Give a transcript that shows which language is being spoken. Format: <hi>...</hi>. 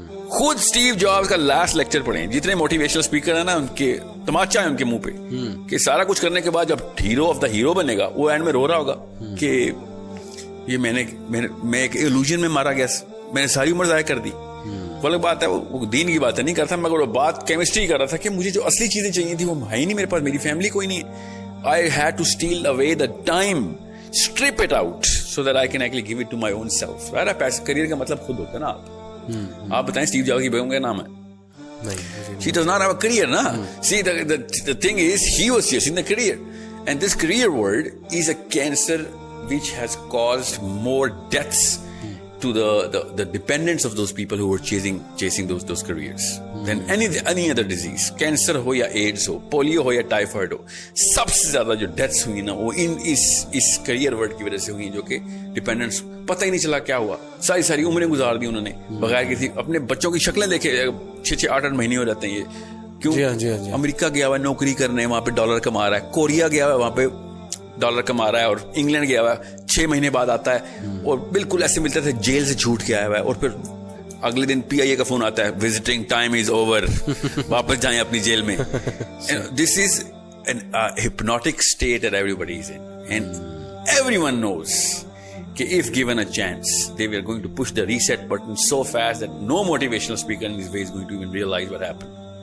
<ur>خود Steve jobs کا last lecture پڑھیں. جتنے موٹیویشنل اسپیکر ہیں نا ان کے تماچا ہے ان کے منہ پہ کہ سارا کچھ کرنے کے بعد جب ہیرو آف دا ہیرو بنے گا وہ اینڈ میں رو رہا ہوگا کہ یہ میں ایک ایلوژن میں مارا گیا, میں نے ساری عمر ضائع کر دی. وہ الگ بات ہے, وہ دین کی بات نہیں کرتا, مگر وہ بات کیمسٹری کر رہا تھا کہ مجھے جو اصلی چیزیں چاہیے تھی وہ ہے ہی نہیں میرے پاس, میری فیملی کوئی نہیں ہے.</ur> <en>I had to steal away the time, strip it out so that I can actually give it to my own self.</en> <ur>پیسے کریئر کا مطلب خود ہوتا ہے نا. آپ بتائیں اسٹیو جابس کی بیگم کا نام ہے,</ur> <en>she does not have a career na. See the thing is he was chasing the career, and this career world is a cancer which has caused more deaths to the dependents of those people who were chasing those careers than any other disease.</en> <ur>Cancer ho ya AIDS ho, polio ho ya typhoid ho, سب سے زیادہ جو deaths ہوئی نا وہ اس career word کی وجہ سے ہوئی, جو کہ ڈیپینڈنٹس پتہ ہی نہیں چلا کیا ہوا. ساری عمریں گزار دی انہوں نے بغیر کسی, اپنے بچوں کی شکلیں دیکھے 6 8 مہینے ہو جاتے ہیں یہ. کیوں؟ امریکہ گیا ہوا ہے نوکری کرنے, وہاں پہ ڈالر کما رہا ہے. کوریا گیا ہوا ہے, وہاں پہ ڈالر کما رہا ہے. اور انگلینڈ گیا ہوا ہے, 6 مہینے بعد آتا ہے اور بالکل ایسے ملتا تھا جیل سے چھوٹ کے آیا ہوا ہے, اور پھر اگلے دن PIA کا فون آتا ہے, وزٹنگ ٹائم از اوور, واپس جائیں اپنی جیل میں.</ur> <en>This is an hypnotic state that everybody is in, and everyone knows کہ if given a chance they were going to push the reset button so fast that no motivational speaker in this way is going to even realize what happened.</en>